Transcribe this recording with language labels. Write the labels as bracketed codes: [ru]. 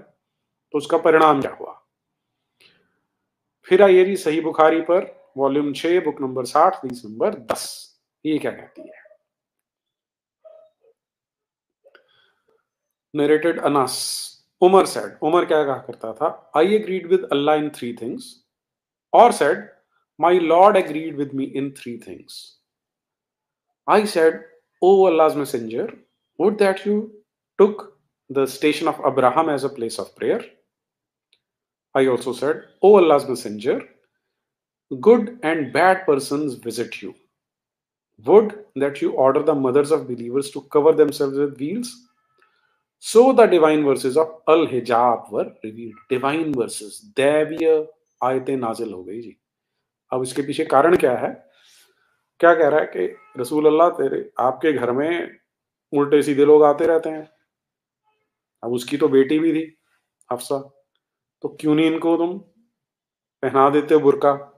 [hi] तो उसका परिणाम क्या हुआ? फिर आइए जी सही बुखारी पर, वॉल्यूम 6, बुक नंबर 60, हदीस नंबर 10। ये क्या कहती है? [en] narrated Anas, Umar said, [hi] उमर क्या कहा करता था, [en] I agreed with Allah in 3 things, और said, my lord agreed with me in 3 things. I said, O Allah's Messenger, would that you took the station of Abraham as a place of prayer. I also said, O Allah's Messenger, good and bad persons visit you. Would that you order the mothers of believers to cover themselves with veils. So the divine verses of Al-Hijab were revealed. Divine verses, [hi] दैवीय आयतें नाजिल हो गई जी। अब इसके पीछे कारण क्या है? क्या कह रहा है कि रसूल अल्लाह तेरे आपके घर में उल्टे सीधे लोग आते रहते हैं। अब उसकी तो बेटी भी थी हफ्सा, तो क्यों नहीं इनको तुम पहना देते हो बुर्का।